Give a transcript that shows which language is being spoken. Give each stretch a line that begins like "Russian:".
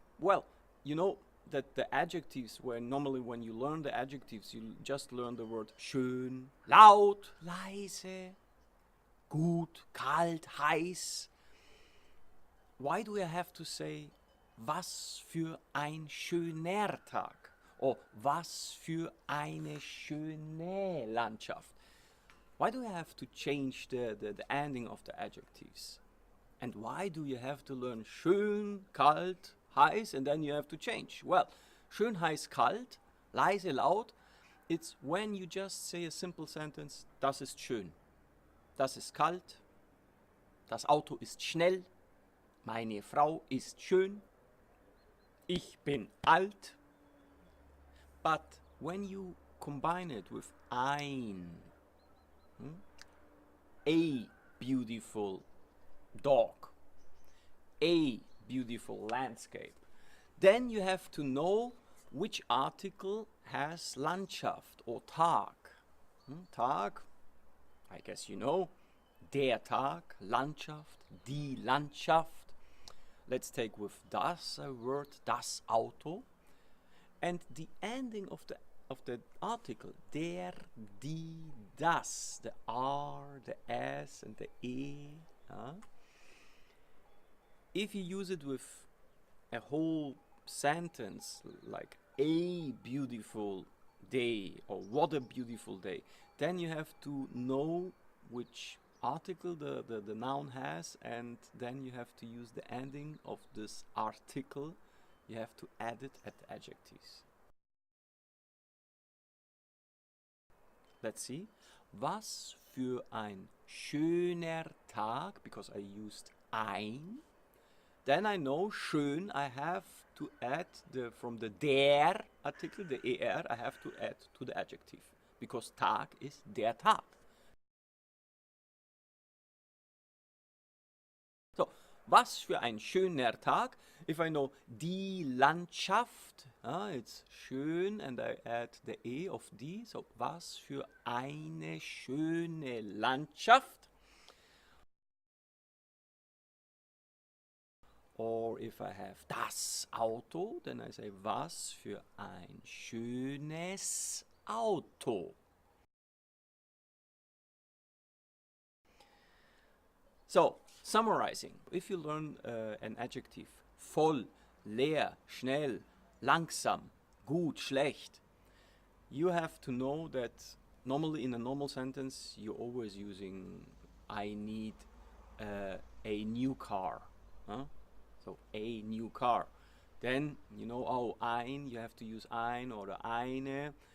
English: Well, you know that the adjectives, where normally when you learn the adjectives, you just learn the word schön, laut, leise, gut, kalt, heiß. Why do I have to say
German: was für ein schöner Tag?
English: Or
German: was für eine schöne Landschaft?
English: Why do you have to change the ending of the adjectives? And why do you have to learn schön, kalt, heiß, and then you have to change? Well, schön, heiß, kalt, leise, laut, it's when you just say a simple sentence,
German: das ist schön, das ist kalt, das Auto ist schnell, meine Frau ist schön, ich bin alt.
English: But when you combine it with ein, a beautiful dog, a beautiful landscape, then you have to know which article has Landschaft or Tag.
German: Tag,
English: I guess you know,
German: der Tag, Landschaft, die Landschaft.
English: Let's take with das a word, das Auto. And the ending of the article, der, die, das, the R, the S, and the E. If you use it with a whole sentence, like a beautiful day, or what a beautiful day, then you have to know which article the noun has, and then you have to use the ending of this article. You have to add it at the adjectives. Let's see.
German: Was für ein schöner Tag,
English: because I used
German: ein.
English: Then I know schön, I have to add from the der article, the er, I have to add to the adjective, because Tag is der Tag. So,
German: was für ein schöner Tag.
English: If I know die Landschaft, it's schön, and I add the E of die, so
German: was für eine schöne Landschaft.
English: Or if I have das Auto, then I say
German: was für ein schönes Auto.
English: So, summarizing, if you learn an adjective, voll, leer, schnell, langsam, gut, schlecht, you have to know that normally in a normal sentence you're always using I need a new car. So a new car. Then you know, oh, ein, you have to use ein or eine.